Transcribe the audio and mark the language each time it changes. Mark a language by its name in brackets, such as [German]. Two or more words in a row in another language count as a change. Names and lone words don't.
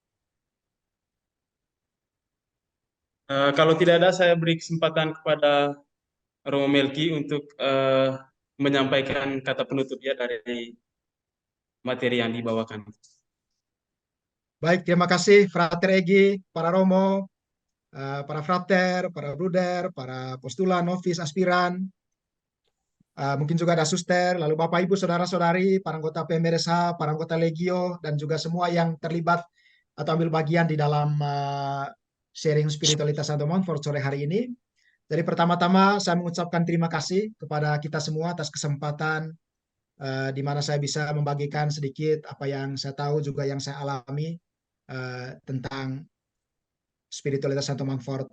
[Indonesian] Kalau tidak ada, saya beri kesempatan kepada Romo Melki untuk menyampaikan kata penutup ya dari materi yang dibawakan. Baik, terima kasih Frater Egi, para Romo, para frater, para bruder, para postulan, novis, aspiran, mungkin juga ada suster, lalu Bapak Ibu, saudara-saudari, para anggota PMRSH, para anggota Legio, dan juga semua yang terlibat atau ambil bagian di dalam sharing spiritualitas Santo Montfort sore hari ini. Jadi pertama-tama saya mengucapkan terima kasih kepada kita semua atas kesempatan di mana saya bisa membagikan sedikit apa yang saya tahu juga yang saya alami tentang spiritualitas Santo Montfort.